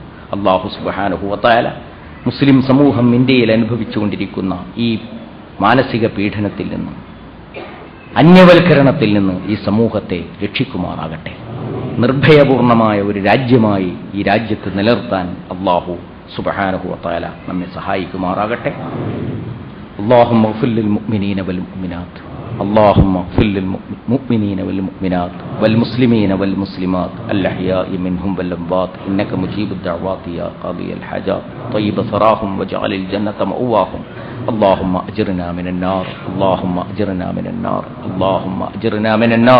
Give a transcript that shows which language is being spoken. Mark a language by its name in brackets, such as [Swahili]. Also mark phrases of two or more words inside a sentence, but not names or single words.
[Arabic] الله سبحانه وتعالى [Malayalam] മുസ്ലിം സമൂഹം ഇന്ത്യയിൽ അനുഭവിച്ചുകൊണ്ടിരിക്കുന്ന ഈ മാനസിക പീഡനത്തിൽ നിന്ന്, അന്യവൽക്കരണത്തിൽ നിന്ന് ഈ സമൂഹത്തെ രക്ഷിക്കുമാറാകട്ടെ. നിർഭയപൂർണമായ ഒരു രാജ്യമായി ഈ രാജ്യത്ത് നിലനിർത്താൻ [Arabic] الله سبحانه وتعالى [Malayalam] നമ്മെ സഹായിക്കുമാറാകട്ടെ. [Arabic] اللهم اغفر للمؤمنين والمؤمنات. اللهم اغفر للمؤمنين والمؤمنات والمسلمين والمسلمات الأحياء منهم والأموات إنك مجيب الدعوات يا قاضي الحاجات طيب ثراهم واجعل الجنة مأواهم. اللهم أجرنا من النار، اللهم أجرنا من النار، اللهم أجرنا من النار.